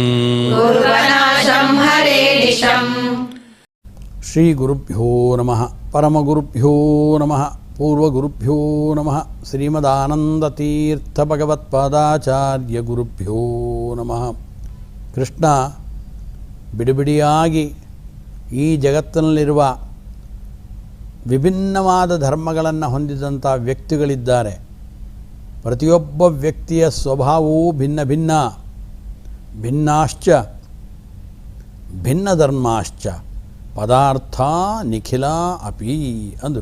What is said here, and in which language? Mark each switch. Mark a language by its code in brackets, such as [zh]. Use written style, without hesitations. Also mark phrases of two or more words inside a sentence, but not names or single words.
[sa] ಶ್ರೀ ಗುರುಭ್ಯೋ ನಮಃ ಪರಮಗುರುಭ್ಯೋ ನಮಃ ಪೂರ್ವಗುರುಭ್ಯೋ ನಮಃ ಶ್ರೀಮದಾನಂದತೀರ್ಥ ಭಗವತ್ಪಾದಾಚಾರ್ಯ ಗುರುಭ್ಯೋ ನಮಃ. [kn] ಕೃಷ್ಣ ಬಿಡಿಬಿಡಿಯಾಗಿ ಈ ಜಗತ್ತಿನಲ್ಲಿರುವ ವಿಭಿನ್ನವಾದ ಧರ್ಮಗಳನ್ನು ಹೊಂದಿದಂಥ ವ್ಯಕ್ತಿಗಳಿದ್ದಾರೆ. ಪ್ರತಿಯೊಬ್ಬ ವ್ಯಕ್ತಿಯ ಸ್ವಭಾವವೂ ಭಿನ್ನ ಭಿನ್ನ. [sa] ಭಿನ್ನಾಶ್ಚ ಭಿನ್ನ ಧರ್ಮಾಶ್ಚ ಪದಾರ್ಥ ನಿಖಿಲ ಅಪಿ ಅಂದರು.